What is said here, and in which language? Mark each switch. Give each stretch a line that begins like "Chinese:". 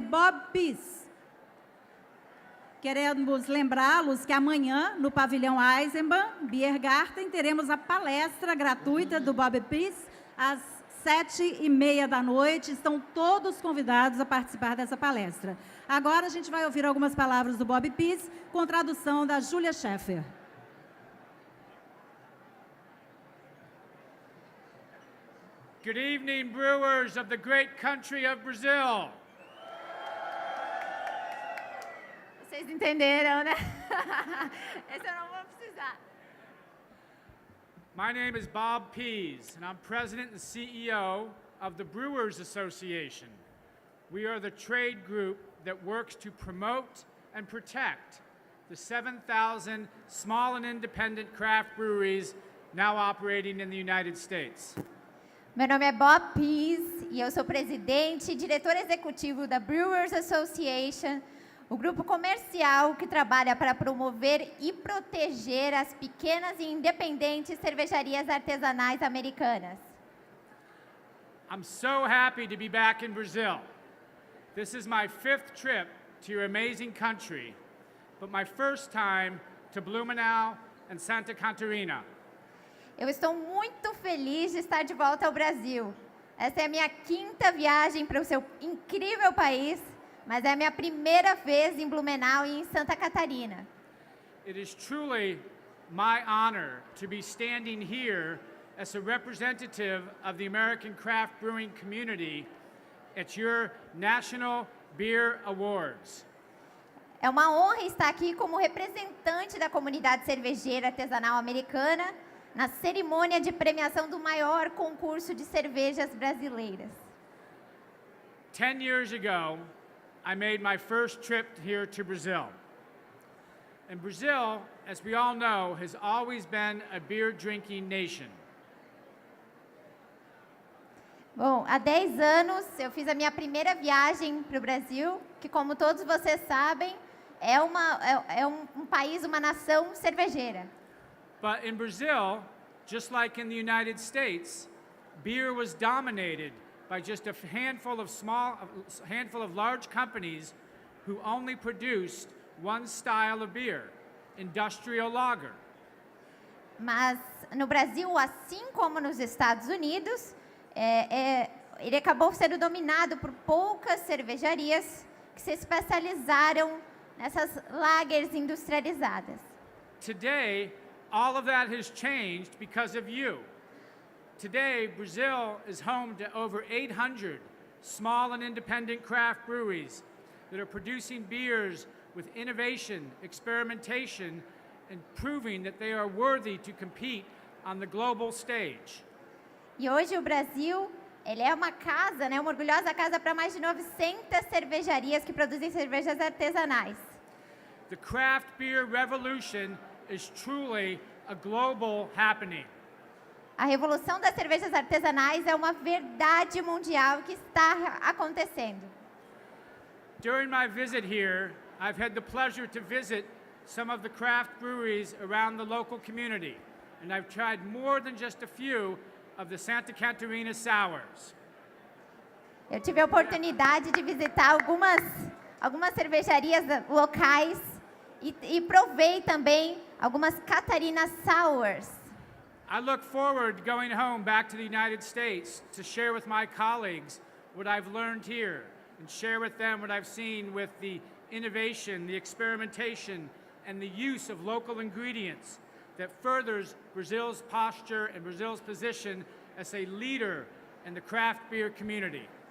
Portuguese: Bob Pease. Queremos lembrá-los que amanhã, no pavilhão Eisenbahn, Biergarten, teremos a palestra gratuita do Bob Pease, às 7h30 da noite. Estão todos convidados a participar dessa palestra. Agora a gente vai ouvir algumas palavras do Bob Pease, com tradução da Julia Scheffer.
English: Good evening, brewers of the great country of Brazil.
Portuguese: Vocês entenderam, né? Esse eu não vou precisar.
English: My name is Bob Pease, and I'm president and CEO of the Brewers Association. We are the trade group that works to promote and protect the 7,000 small and independent craft breweries now operating in the United States.
Portuguese: Meu nome é Bob Pease e eu sou presidente e diretor executivo da Brewers Association, o grupo comercial que trabalha para promover e proteger as pequenas e independentes cervejarias artesanais americanas.
English: I'm so happy to be back in Brazil. This is my 5th trip to your amazing country, but my first time to Blumenau and Santa Catarina.
Portuguese: Eu estou muito feliz de estar de volta ao Brasil. Essa é a minha 5ª viagem para o seu incrível país, mas é a minha primeira vez em Blumenau e em Santa Catarina.
English: It is truly my honor to be standing here as a representative of the American craft brewing community at your National Beer Awards.
Portuguese: É uma honra estar aqui como representante da comunidade cervejeira artesanal americana na cerimônia de premiação do maior concurso de cervejas brasileiras.
English: 10 years ago, I made my first trip here to Brazil. And Brazil, as we all know, has always been a beer-drinking nation.
Portuguese: Bom, há 10 anos eu fiz a minha primeira viagem para o Brasil, que, como todos vocês sabem, é um país, uma nação cervejeira.
English: But in Brazil, just like in the United States, beer was dominated by just a handful of large companies who only produced one style of beer, industrial lager.
Portuguese: Mas no Brasil, assim como nos Estados Unidos, ele acabou sendo dominado por poucas cervejarias que se especializaram nessas lagers industrializadas.
English: Today, all of that has changed because of you. Today, Brazil is home to over 800 small and independent craft breweries that are producing beers with innovation, experimentation, and proving that they are worthy to compete on the global stage.
Portuguese: E hoje o Brasil, ele é uma casa, né, uma orgulhosa casa para mais de 900 cervejarias que produzem cervejas artesanais.
English: The craft beer revolution is truly a global happening.
Portuguese: A revolução das cervejas artesanais é uma verdade mundial que está acontecendo.
English: During my visit here, I've had the pleasure to visit some of the craft breweries around the local community, and I've tried more than just a few of the Santa Catarina sours.
Portuguese: Eu tive a oportunidade de visitar algumas cervejarias locais e provei também algumas Catarina sours.
English: I look forward to going home back to the United States to share with my colleagues what I've learned here and share with them what I've seen with the innovation, the experimentation, and the use of local ingredients that furthers Brazil's posture and Brazil's position as a leader in the craft beer community.